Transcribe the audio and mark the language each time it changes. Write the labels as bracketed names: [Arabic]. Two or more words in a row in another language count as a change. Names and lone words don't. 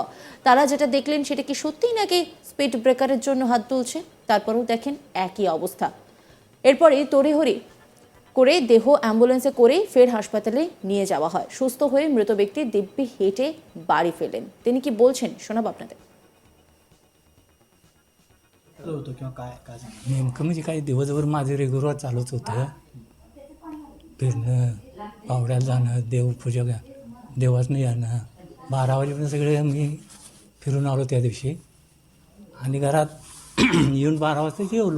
[Bangla] তারা যেটা দেখলেন সেটা কি সত্যিই নাকি স্পিড ব্রেকারের জন্য হাত তুলছে? তারপরেও দেখেন একই অবস্থা। এরপরে তড়িঘড়ি করে দেহ অ্যাম্বুলেন্সে করেই ফের হাসপাতালে নিয়ে যাওয়া হয়। সুস্থ হয়ে মৃত ব্যক্তি দিব্যি হেঁটে বাড়ি ফেলেন। তিনি কি বলছেন শোনাব আপনাদের। [Marathi] होतं किंवा काय काय सांगा? नेमकं म्हणजे काही दिवसभर माझं रेग्युलर चालूच होतं. फिरणं, पावड्याला जाणं, देवपूजा देवासनं येणं. 12 वाजेपर्यंत सगळे मी फिरून आलो त्या दिवशी आणि घरात येऊन 12 वाजता जेवलो.